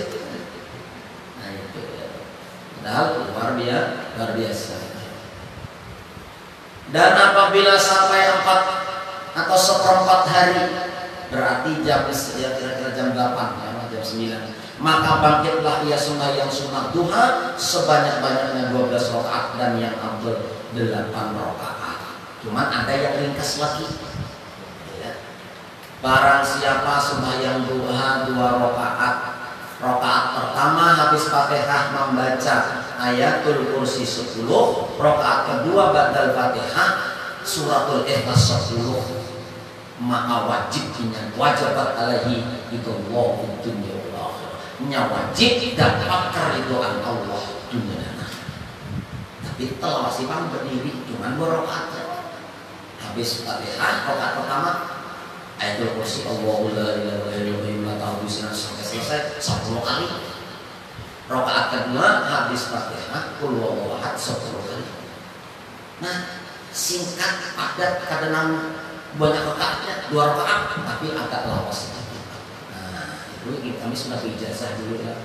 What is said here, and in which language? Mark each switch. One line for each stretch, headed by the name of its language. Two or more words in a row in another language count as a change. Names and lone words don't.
Indonesian: Nah itu ya. Padahal luar biasa. Dan apabila sampai 4 atau seperempat hari, berarti kira-kira jam 8 ya, jam 9, maka bangkitlah ia sembahyang sunat duha sebanyak-banyaknya 12 rakaat dan yang afdal 8 rakaat. Cuman ada yang ringkas lagi. Barang siapa sembahyang duha 2 rakaat, rakaat pertama habis Fatihah membaca ayatul kursi 10, rakaat kedua
Arabic: بعد الفاتحة سورة الإخلاص
Indonesian: 10, maka
Arabic: وجبت عليه
Indonesian: itu Allah dunia Allah, wajib dapat keridhaan Allah dunia dan akhirat. Tapi telah masih berdiri cuma 2 rakaat. Habis Fatihah rakaat pertama ayatul kursi
Arabic: الله لا إله إلا الله
Indonesian: sampai selesai 10 kali. Rakaat kedua habis Fatihah
Arabic: قل هو الله أحد
Indonesian: 10 kali.
Banjar: Nah, singkat padat kadang banyak rakaatnya 2 rakaat tapi agak lawas.
Indonesian: Nah, itu kami sudah ijazah dulu ya.